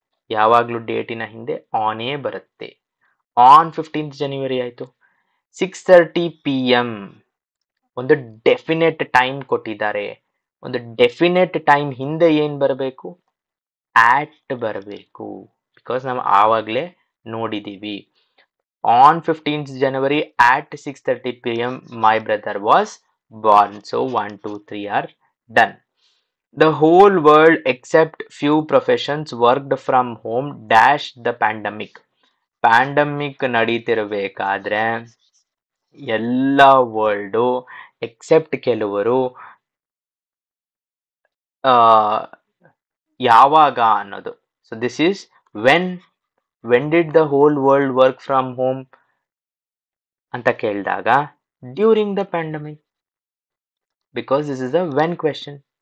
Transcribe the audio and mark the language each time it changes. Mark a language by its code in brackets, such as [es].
[kn] ಯಾವಾಗ್ಲೂ ಡೇಟಿನ ಹಿಂದೆ ಆನೇ ಬರುತ್ತೆ. ಆನ್ 15th ಜನವರಿ ಆಯ್ತು. 6:30 PM ಒಂದು ಡೆಫಿನೆಟ್ ಟೈಮ್ ಕೊಟ್ಟಿದ್ದಾರೆ. ಒಂದು ಡೆಫಿನೆಟ್ ಟೈಮ್ ಹಿಂದೆ ಏನ್ ಬರಬೇಕು, ಆಟ್ ಬರಬೇಕು. ಬಿಕಾಸ್ ನಾವು ಆವಾಗಲೇ ನೋಡಿದೀವಿ. [en] On 15th January at 6:30 PM my brother was born. So 1, 2, 3 are done. The whole world except few professions worked from home dash the pandemic. [kn] Pandemic ನಡೀತಿರ್ಬೇಕಾದ್ರೆ ಎಲ್ಲ ವರ್ಲ್ಡು ಎಕ್ಸೆಪ್ಟ್ ಕೆಲವರು ಯಾವಾಗ ಅನ್ನೋದು. [en] so this is when did the whole world work from home [kn] ಅಂತ ಕೇಳಿದಾಗ [en] During the pandemic, because this is the when question.